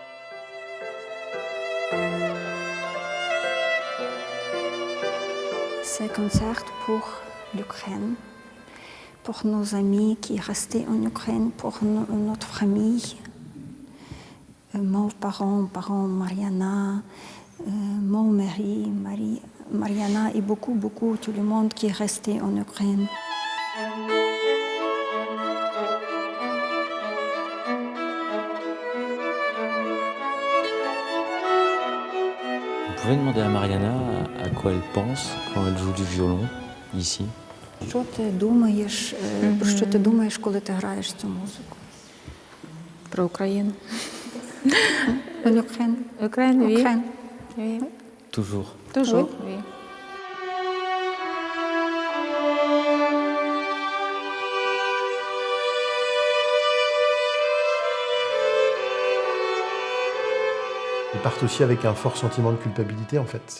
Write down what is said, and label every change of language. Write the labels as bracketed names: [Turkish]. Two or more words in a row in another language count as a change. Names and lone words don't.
[French] C'est un concert pour l'Ukraine, pour nos amis qui restent en Ukraine, pour notre famille, mes parents, Mariana, mon mari, Mariana et beaucoup, tout le monde qui est resté en Ukraine. Vous pouvez demander à Mariana à quoi elle pense quand elle joue du violon, ici? [Ukrainian] Що ти думаєш, про що ти думаєш, коли ти граєш цю музику? Про Україну. [French] L'Ukraine. Ukraine, oui. Ukraine. Oui. Toujours. Toujours, oui. Ils partent aussi avec un fort sentiment de culpabilité, en fait.